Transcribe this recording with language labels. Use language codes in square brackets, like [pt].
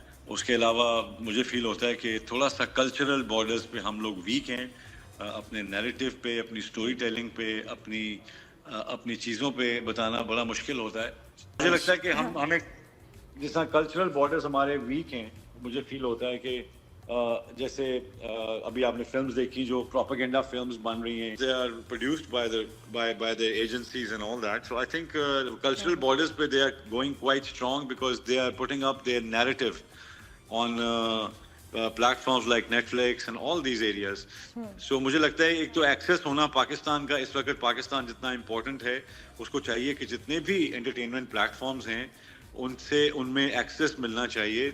[ur] اس کے علاوہ مجھے فیل ہوتا ہے کہ تھوڑا سا کلچرل بارڈرز پہ ہم لوگ ویک ہیں, اپنے نیریٹو پہ, اپنی اسٹوری ٹیلنگ پہ, اپنی چیزوں پہ بتانا بڑا مشکل ہوتا ہے. مجھے لگتا ہے کہ ہمیں جس طرح کلچرل بارڈرز ہمارے ویک ہیں, مجھے فیل ہوتا ہے کہ جیسے ابھی آپ نے فلمز دیکھی جو پروپیگنڈا فلمز بن رہی ہیں, [en] they are produced by the agencies and all that. So I think cultural borders pé they are going quite strong because they are putting up their narrative on platforms like Netflix and all these areas. [ur] So مجھے لگتا ہے ایک تو access ہونا پاکستان کا اس وقت پاکستان جتنا important ہے, اس کو چاہیے کہ جتنے بھی انٹرٹینمنٹ پلیٹفارمز ہیں ان میں ایکسیس ملنا چاہیے.